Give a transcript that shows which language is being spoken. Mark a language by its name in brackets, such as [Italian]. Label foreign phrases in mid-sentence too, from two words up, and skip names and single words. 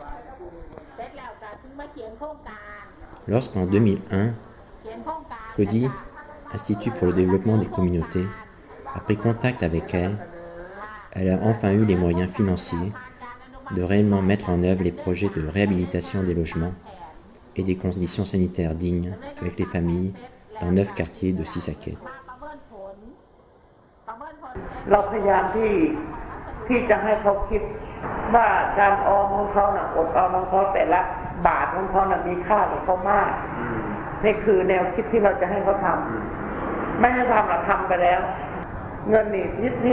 [French] Lorsqu'en 2001, CODI, Institut pour le développement des communautés, a pris contact avec elle, elle a enfin eu les moyens financiers de réellement mettre en œuvre les projets de réhabilitation des logements et des conditions sanitaires dignes avec les familles dans 9 quartiers de Sisaket. [Thai] เราพยายามที่จะให้เขาคิดว่าการออมของเขาอดออมของเขาแต่ละบาทของเขามีค่ากับเขามากนี่คือแนวคิดที่เราจะให้เขาทำไม่ให้ทำเราทำไปแล้วเงินนี่ที่